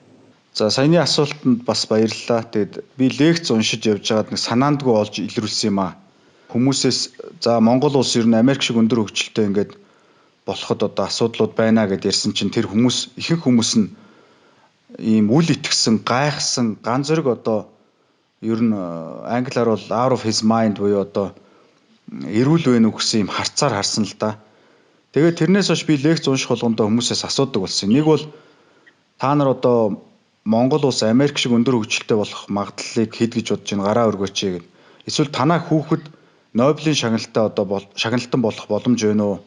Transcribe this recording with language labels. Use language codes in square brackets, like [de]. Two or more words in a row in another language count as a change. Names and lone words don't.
[mn] За саяны асуултанд бас баярлалаа. Тэгэд би лекц уншиж явж байгаад нэг санаандгүй олж илрүүлсэн юм аа. Хүмүүсээс за Монгол улс ер нь Америк шиг өндөр хөгжилтэй ингээд болоход одоо асуудлууд байна гэд ярьсан чинь тэр хүмүүс ихэнх хүмүүс нь ийм үл итгэсэн, гайхсан, Ган Зориг одоо ер нь англиар бол [en] out of his mind [mn] буюу одоо эрүүл байна уу гэсэн юм харцаар харсан л да. Тэгээд тэрнээс хойш би лекц унших болгондоо хүмүүсээс асуудаг болсон. Нэг бол та нар одоо Монгол улс Америк шиг өндөр хөгжилтэй болох магадлалыг хэд гэж бодож байна гараа өргөөч гэд. Эсвэл танаа хүүхэд Нобелийн шагналтаа одоо шагналтан болох боломж байна уу?